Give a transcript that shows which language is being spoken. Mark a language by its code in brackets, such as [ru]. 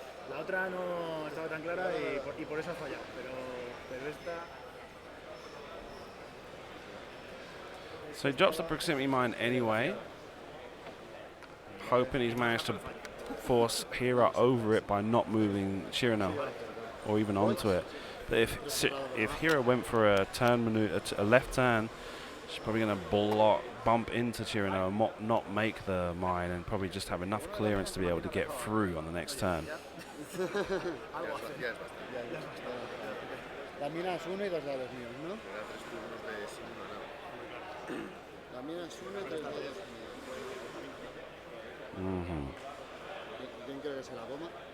[es] La otra no estaba tan clara y por eso ha fallado, pero esta... [en] So he drops the proximity mine anyway, hoping he's managed to force Hira over it by not moving Chirino or even onto it. But if Hira went for a turn maneuver, a left turn, she's probably going to bump into Chirino and not make the mine, and probably just have enough clearance to be able to get through on the next turn. [es] La mina es 1 y 2 dados míos, ¿no? La mina es 1 y 3 dados míos. ¿Quién cree que se la coma?